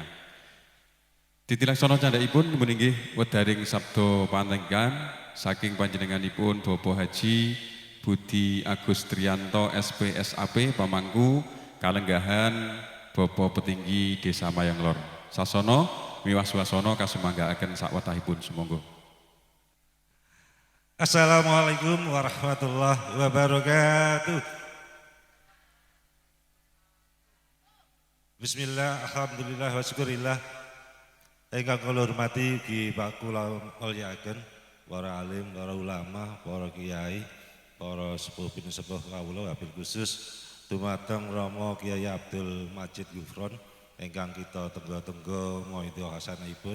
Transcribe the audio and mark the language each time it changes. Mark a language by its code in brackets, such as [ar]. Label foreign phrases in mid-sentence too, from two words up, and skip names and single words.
[jv] Titilaksana candhakipun meninggih wedaring sabda pantengan saking panjenenganipun Bapak Haji Budi Agus Triyanto SPSAP Pamangku kalenggahan Bapak Petinggi Desa Mayang Lor. Sasono miwah swasana kasumanggaaken sakwetahipun sumangga. [ar] السلام عليكم ورحمة الله وبركاته. بسم الله، الحمد لله والشكر لله. [jv] Ingkang kula hormati ugi Pak kula mulyakaken para alim, para ulama, para kiai, para sepuh pinusepuh kawula [ar] وبالخصوص [jv] dumateng Rama Kiai Abdul Majid Gufron ingkang kita tenggo-tenggo maidha hasanahipun.